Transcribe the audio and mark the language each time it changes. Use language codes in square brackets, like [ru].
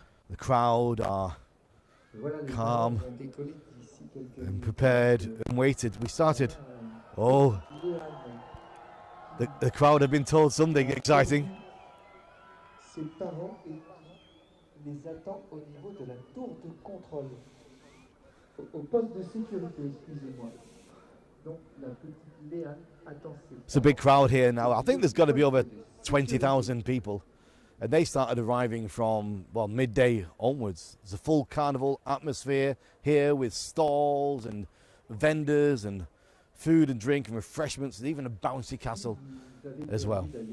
[en] The crowd are calm and prepared and waited. We started. Oh, the crowd have been told something exciting. [fr] Ses parents et les attend au niveau de la tour de contrôle, au poste de sécurité, excusez-moi. Donc la petite Léane attend ses parents. [en] It's a big crowd here now. I think there's got to be over 20,000 people. And they started arriving from, well, midday onwards. There's a full carnival atmosphere here with stalls and vendors and food and drink and refreshments and even a bouncy castle as well.